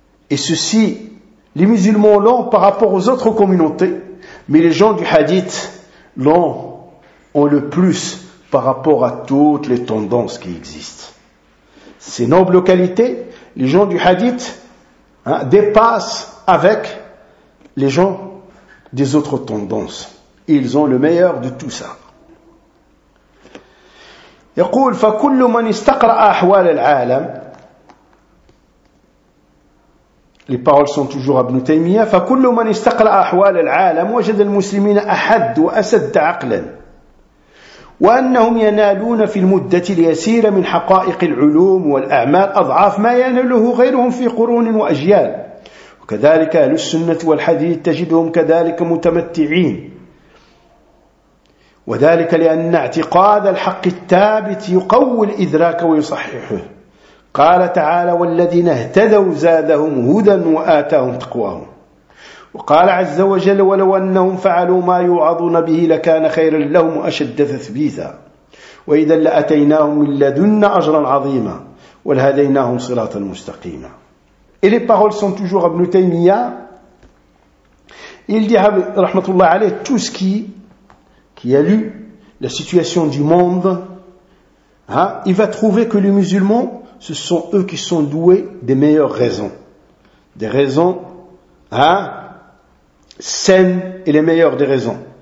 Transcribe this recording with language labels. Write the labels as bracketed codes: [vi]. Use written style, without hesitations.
[fr] Et ceci, les musulmans l'ont par rapport aux autres communautés, mais les gens du hadith l'ont le plus par rapport à toutes les tendances qui existent. Ces nobles qualités, les gens du hadith, hein, dépassent avec les gens des autres tendances. Ils ont le meilleur de tout ça. [ar] يقول فكل من استقرأ أحوال العالم [fr] les paroles sont toujours Ibn Taymiyyah [ar] فكل من استقرأ أحوال العالم وجد المسلمين أحد وأسد عقلا وأنهم ينالون في المدة اليسيرة من حقائق العلوم والأعمال أضعاف ما يناله غيرهم في قرون وأجيال وكذلك أهل السنة والحديث تجدهم كذلك متمتعين وذلك لأن اعتقاد الحق الثابت يقوي الإدراك ويصححه قال تعالى والذين اهتدوا زادهم هدى وآتاهم تقواهم وقال عز وجل ولو أنهم فعلوا ما يوعظون به لكان خيرا لهم وأشد تثبيتا وإذا لأتيناهم من لدن أجرا عظيما ولهديناهم صراطا مستقيما [fr] Et les paroles sont toujours Ibn Taymiyyah. Il dit, rahmatullah alayhi, tout ce qui a lu la situation du monde, hein, il va trouver que les musulmans, ce sont eux qui sont doués des meilleures raisons. Des raisons, hein, saines et les meilleures des raisons.